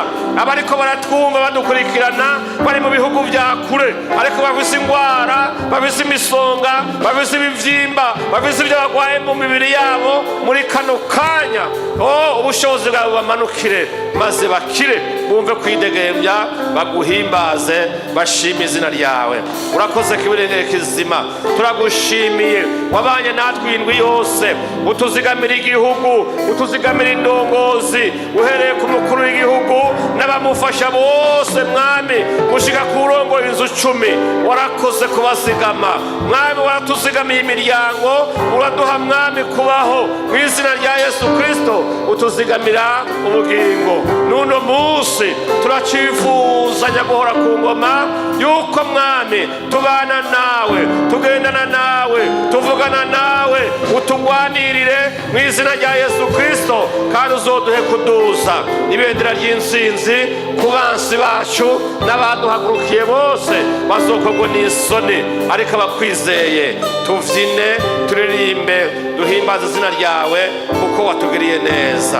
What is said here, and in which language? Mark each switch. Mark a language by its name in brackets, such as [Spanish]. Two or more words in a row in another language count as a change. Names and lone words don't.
[Rundi] Abariko baratwumva badukurikirana bari mu bihugu bya kure, ariko bafise ingwara, bafise imisonga, bafise ibivyimba, bafise ibyo bagwaye mu mibiri yabo, muri kano kanya ubushobozi bwawe bamanukire maze bakire, bumve kwidegembya, baguhimbaze, bashime izina ryawe. Urakoze kibirengere kizima, turagushimiye. Wabanye natwe indwi yose, utuzigamira igihugu, utuzigamira indongozi, uhereye ku mukuru w'igihugu n'abamufasha bose bose mwami gushika ku rongo inzu 10 warakoze kubazigama mwami, waratuzigamiye imiryango, uraduha mwami kubaho mu izina rya Yesu Kristo, utuzigamira ubugingo. Nuno munsi turacifuza nyaguhora ku ngoma yuko mwami tubana nawe, tugendana nawe, tuvugana nawe, utugwanirire mu izina rya Yesu Kristo, kandi uzoduhe kuduza ibendera ry'insinzi ku bansi bacu n'abaduhagurukiye bose bazokogwa n'isoni, ariko abakwizeye tuvyine, turirimbe, duhimbaza izina ryawe kuko watugiriye neza.